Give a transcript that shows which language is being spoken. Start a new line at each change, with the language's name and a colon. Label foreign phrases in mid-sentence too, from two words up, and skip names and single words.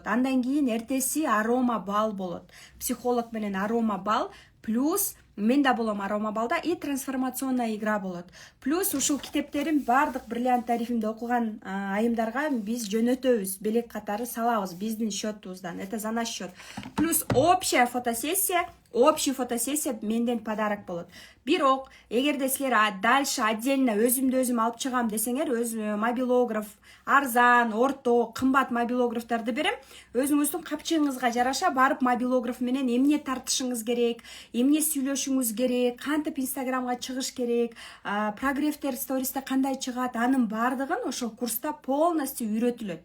Kyrgyz: Андан кийин эртеси арома бал болот. Психолог менен арома бал плюс мен да болом арома балда
Russian: и трансформационная игра
Kyrgyz: болот. Плюс ушул китептерим бардык бриллиант тарифинде окуган айымдарга биз жөнөтөбүз, белек катары салабыз биздин счетубуздан.
Russian: Это за наш счет. Плюс общий фотосессия
Kyrgyz: менден подарок болот. Бирок, эгерде силер
Russian: дальше отдельно
Kyrgyz: өзүмдү өзүм алып чыгам десеңер, өз мобилограф, арзан, орто, кымбат мобилографтарды берем. Өзүңүздүн капчыгыңызга жараша барып мобилограф менен эмне тартышыңыз керек, эмне сүйлөшүңүз керек, кантип инстаграмга чыгыш керек, прогревтер стористе кандай чыгат, анын бардыгын ошол курста полностью үйрөтүлөт.